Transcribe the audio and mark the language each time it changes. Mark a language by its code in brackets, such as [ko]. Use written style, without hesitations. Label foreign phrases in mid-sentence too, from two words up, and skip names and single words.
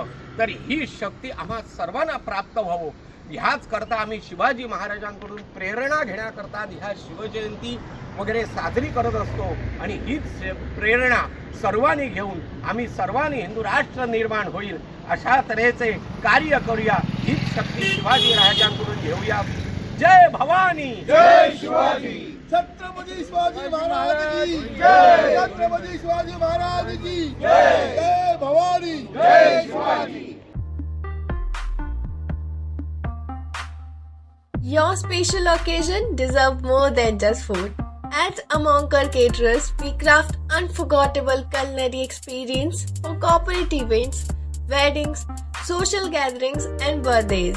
[mr] तर ही शक्ती आम्हा सर्वांना प्राप्त व्हावं ह्याच करता आम्ही शिवाजी महाराजांकडून प्रेरणा घेण्याकरता ह्या शिवजयंती वगैरे साजरी करत असतो. आणि हीच प्रेरणा सर्वांनी घेऊन आम्ही सर्वांनी हिंदू राष्ट्र निर्माण होईल अशा तऱ्हेचे कार्य करूया. हीच शक्ती शिवाजी महाराजांकडून घेऊया. जय भवानी जय शिवाजी छत्रपती शिवाजी महाराज की जय छत्रपती शिवाजी महाराज की जय जय भवानी जय शिवाजी. [en] Your special occasion deserve more than just food. At Amonkar Caterers, we craft unforgettable culinary experience for corporate events, weddings, social gatherings, and birthdays.